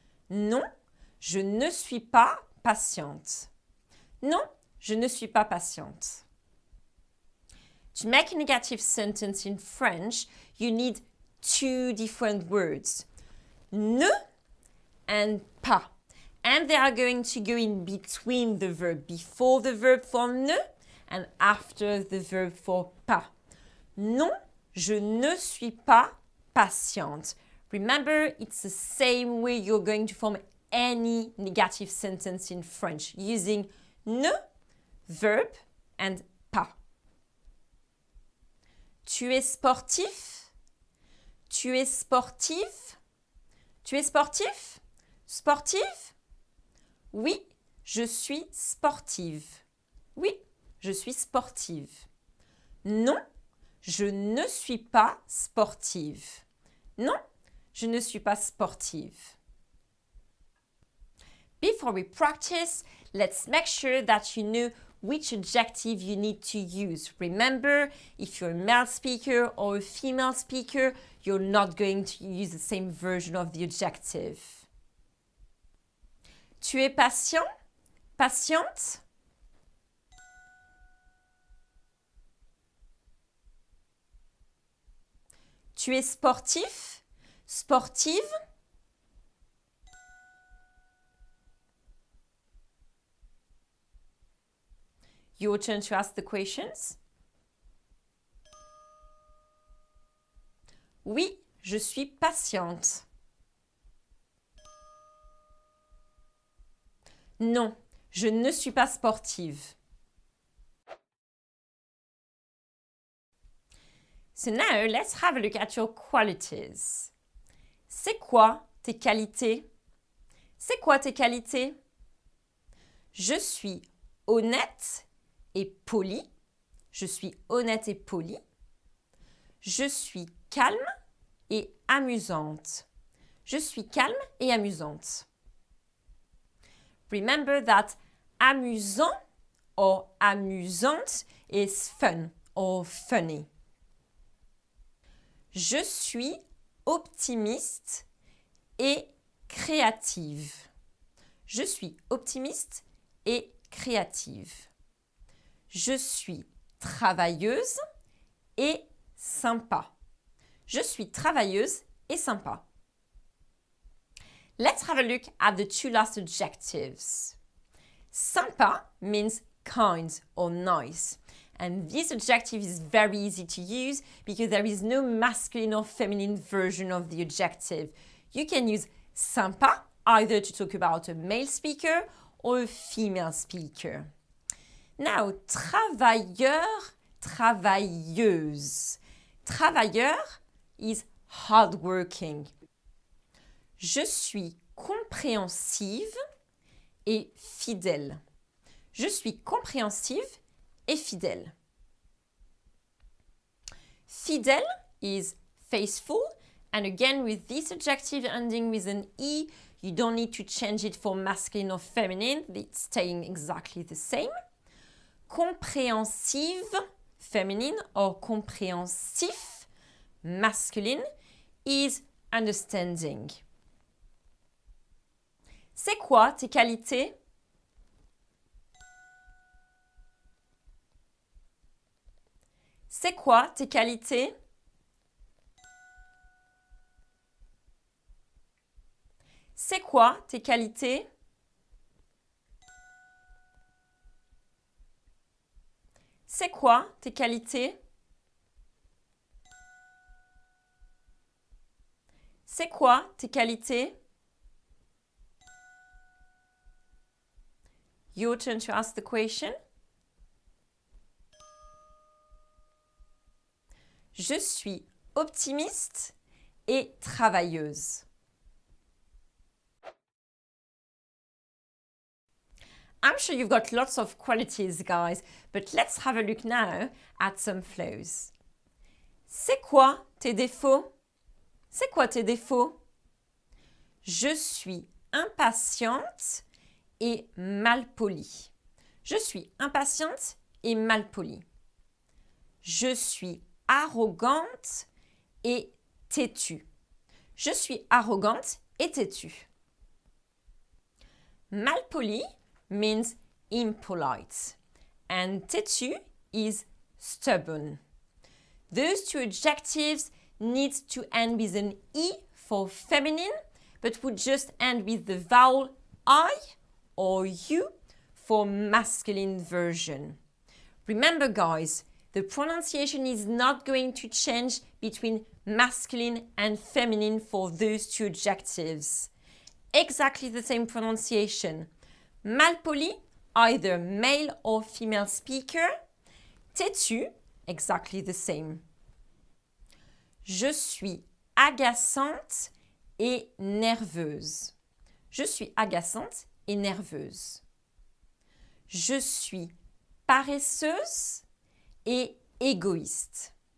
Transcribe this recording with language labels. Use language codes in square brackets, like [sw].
[fr] Non, je ne suis pas patiente. Non, je ne suis pas patiente. [en] To make a negative sentence in French, you need two different words. Ne and pas. And they are going to go in between the verb, before the verb for ne and after the verb for pas. [fr] Non, je ne suis pas patiente. [en] Remember, it's the same way you're going to form any negative sentence in French, using ne, verb, and pas. [fr] Tu es sportif? Tu es sportive? Tu es sportif? Sportive? Oui, je suis sportive. Oui, je suis sportive. Non, je ne suis pas sportive. Non, je ne suis pas sportive. [en] Before we practice, let's make sure that you know which adjective you need to use. Remember, if you're a male speaker or a female speaker, you're not going to use the same version of the adjective. [fr] Tu es patient? Patiente? Tu es sportif? Sportive? [en] Your turn to ask the questions. [fr] Oui, je suis patiente. Non, je ne suis pas sportive. [en] So now let's have a look at your qualities. [fr] C'est quoi tes qualités? C'est quoi tes qualités? Je suis honnête et poli. Je suis honnête et poli. Je suis calme et amusante. Je suis calme et amusante. [en] Remember that amusant or amusante is fun or funny. [fr] Je suis optimiste et créative. Je suis optimiste et créative. Je suis travailleuse et sympa. Je suis travailleuse et sympa. [en] Let's have a look at the two last adjectives. Sympa means kind or nice. And this adjective is very easy to use because there is no masculine or feminine version of the adjective. You can use sympa either to talk about a male speaker or a female speaker. Now, travailleur, travailleuse. Travailleur is hardworking. [fr] Je suis compréhensive et fidèle. Je suis compréhensive et fidèle. [en] Fidèle is faithful, and again with this adjective ending with an E, you don't need to change it for masculine or feminine, it's staying exactly the same. Compréhensive, feminine, or compréhensif, masculine, is understanding. [fr] C'est quoi tes qualités? C'est quoi tes qualités? C'est quoi tes qualités? C'est quoi tes qualités? C'est quoi tes qualités? [en] Your turn to ask the question. [fr] Je suis optimiste et travailleuse. [en] I'm sure you've got lots of qualities, guys, but let's have a look now at some flows. [fr] C'est quoi tes défauts? C'est quoi tes défauts? Je suis impatiente et malpolie. Je suis impatiente et malpolie. Je suis arrogante et têtue. Je suis arrogante et têtue. [en] Malpoli means impolite and têtue is stubborn. Those two adjectives need to end with an E for feminine, but would just end with the vowel I or U for masculine version. Remember, guys, the pronunciation is not going to change between masculine and feminine for those two adjectives. Exactly the same pronunciation. Malpoli, either male or female speaker. Têtu, exactly the same. [fr] Je suis agaçante et nerveuse. Je suis agaçante et nerveuse. Je suis paresseuse et égoïste.